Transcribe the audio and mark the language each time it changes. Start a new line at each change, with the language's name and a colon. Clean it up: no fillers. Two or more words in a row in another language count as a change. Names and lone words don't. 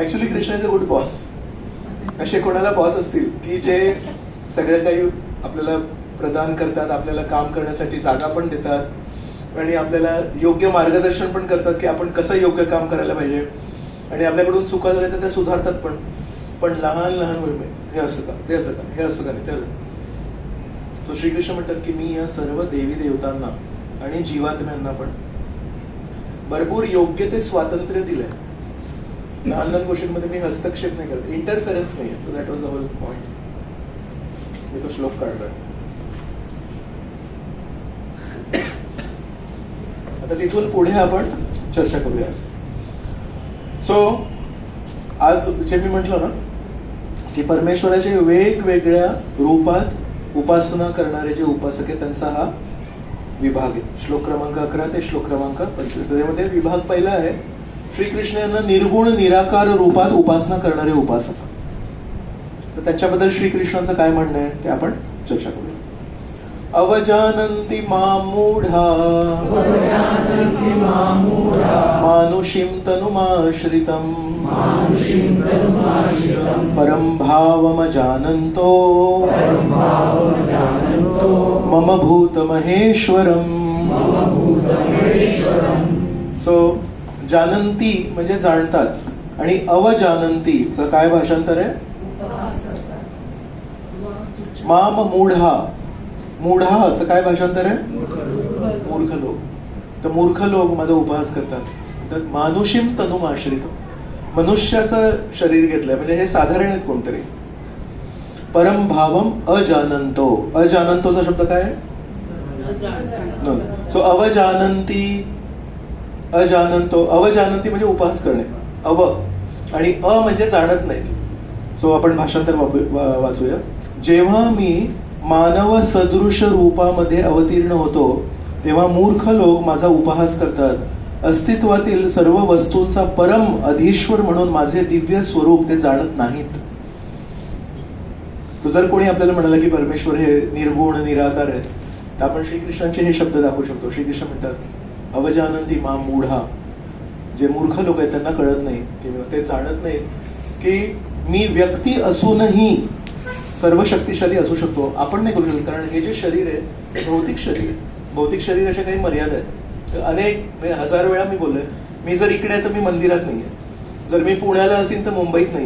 English: actually Krishna is a good boss.
Marathi: असे कोणाला बॉस असतील की जे सगळं काही आपल्याला प्रदान करतात, आपल्याला काम करण्यासाठी जागा पण देतात, आणि आपल्याला योग्य मार्गदर्शन पण करतात की आपण कसं योग्य काम करायला पाहिजे, आणि आपल्याकडून चुका झाल्या तर त्या सुधारतात पण लहान लहान वेळ हे असं का, ते असं का, हे असं का नाही ते. तो श्रीकृष्ण म्हणतात की मी या सर्व देवी देवतांना आणि जीवात्म्यांना पण भरपूर योग्य ते स्वातंत्र्य दिलंय. लहान लहान गोष्टींमध्ये मी हस्तक्षेप नाही करत, इंटरफेरन्स नाही आहे.
English: so that was the whole point.
Marathi: मी तो श्लोक काढलाय. आता तिथून पुढे आपण चर्चा करूया. सो आज जे मी म्हटलं ना की परमेश्वराचे वेगवेगळ्या रूपात उपासना करणारे जे उपासक आहेत त्यांचा हा विभाग आहे. श्लोक क्रमांक 11 ते श्लोक क्रमांक 25. त्यामध्ये विभाग पहिला आहे श्रीकृष्ण यांना निर्गुण निराकार रूपात उपासना करणारे उपासक. तर त्याच्याबद्दल श्रीकृष्णांचं काय म्हणणं आहे ते आपण चर्चा करूया.
Sanskrit: अवजानन्ति मां मूढा मानुषीं तनुमाश्रितम् परं भावमजानन्तो मम भूतमहेश्वरम्.
Marathi: सो जानंती म्हणजे जाणतात आणि अवजानंती काय भाषांतर आहे.
Sanskrit: माम मूढा,
Marathi: मूढाचं काय भाषांतर आहे. मूर्ख लोक. तर मूर्ख लोक माझा उपहास करतात. तर
Sanskrit: मानुषीम तनुम आश्रित,
Marathi: मनुष्याचं शरीर घेतलंय म्हणजे हे साधारण आहेत कोणतरी.
Sanskrit: परम भावम अजानंतो,
Marathi: अजानंतोचा शब्द काय आहे. सो अवजानंती, अजानंतो, अवजानंती म्हणजे उपहास करणे. अव आणि अ म्हणजे जाणत नाही. सो आपण भाषांतर वाचूया. जेव्हा मी मानव सदृश रूपामध्ये अवतीर्ण होतो तेव्हा मूर्ख लोक माझा उपहास करतात. अस्तित्वातील सर्व वस्तूंचा परम अधीश्वर म्हणून माझे दिव्य स्वरूप ते जाणत नाहीत. तो जर कोणी आपल्याला म्हणाला की परमेश्वर हे निर्गुण निराकार आहे तर आपण श्रीकृष्णांचे हे शब्द दाखवू शकतो. श्रीकृष्ण म्हणतात
Sanskrit: अवजानंती मां मूढा,
Marathi: जे मूर्ख लोक आहेत त्यांना कळत नाही किंवा ते जाणत नाहीत की मी व्यक्ती असूनही सर्व शक्तिशाली असू शकतो. आपण नाही करू शकतो कारण हे जे शरीर आहे ते भौतिक शरीर आहे. भौतिक शरीराच्या काही मर्यादा आहेत. अनेक 1000 वेळा मी बोललोय मी जर इकडे आहे तर मी मंदिरात नाहीये, जर मी पुण्याला असेल तर मुंबईत नाहीये.